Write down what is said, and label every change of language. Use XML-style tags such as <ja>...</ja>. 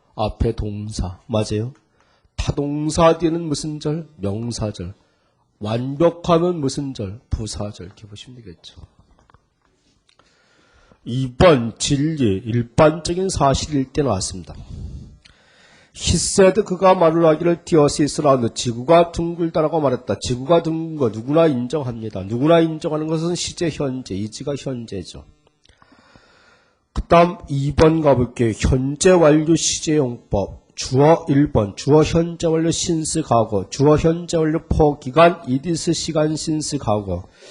<ko>앞에 동사. 맞아요? 타동사 뒤에는 무슨 절? 명사절. 완벽하면 무슨 절? 부사절. 이렇게 보시면 되겠죠. 2번 진리. 일반적인 사실일 때 나왔습니다.</ko> <en>He said</en> <ko>그가 말을 하기를</ko> <en>The earth is round.</en> <ko>지구가 둥글다라고 말했다. 지구가 둥근 거 누구나 인정합니다. 누구나 인정하는 것은 시제 현재. 이지가 현재죠. 그 다음 2번 가볼게요. 현재 완료 시제용법. 주어 1번. 주어 현재 완료 since 과거. 주어 현재 완료 for 기간 it is 시간 since 과거.</ko>